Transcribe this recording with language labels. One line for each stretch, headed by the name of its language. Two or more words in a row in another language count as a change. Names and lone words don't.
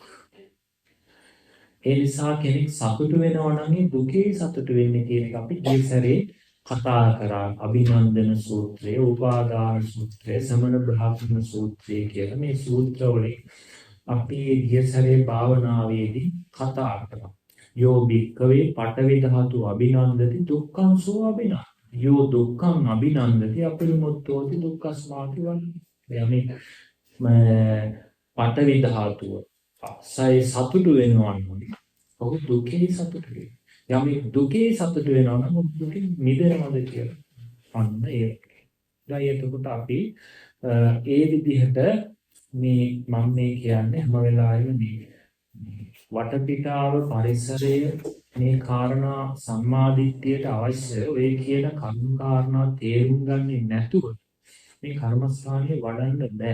Sinhala: ඒ නිසා කෙනෙක් සතුටු වෙනවා නම් ඒ දුකේ සතුටු වෙන්නේ කියන එක අපි ඊසරේ කතා කරා. අභිනන්දන සූත්‍රය, උපාදාන සූත්‍රය, සමන බ්‍රහ්මන සූත්‍රය කියලා මේ සූත්‍රවලින් අපි ඊසරේ භාවනාවේදී කතා කරා.
Pali: යෝ භික්ඛවේ පඨවි ධාතු අභිනන්දති දුක්ඛං සෝ අභිනන්දති. යෝ දුක්ඛං අභිනන්දති අපරිමුත්තෝති දුක්ඛස්මාති වන්නේ.
Sinhala: යමෙක් පඨවි ධාතුව සයි සතුටු වෙනවා නම් ඔහු දුකේ සතුටු වෙනවා. යමෙක් දුකේ සතුටු වෙනවා නම් ඔහු දුකෙන් මිදෙනවද කියලා. අන්න ඒක. දැන් එතකොට අපි ඒ විදිහට මේ මම මේ කියන්නේ හැම වෙලාවෙම මේ වටපිටාව පරිසරය මේ කාරණා සම්මාදිට්ඨියට අවශ්‍ය ඔය කියන කර්ම කාරණා තේරුම් ගන්නේ නැතුව මේ කර්මස්ථානයේ වඩන්න බෑ.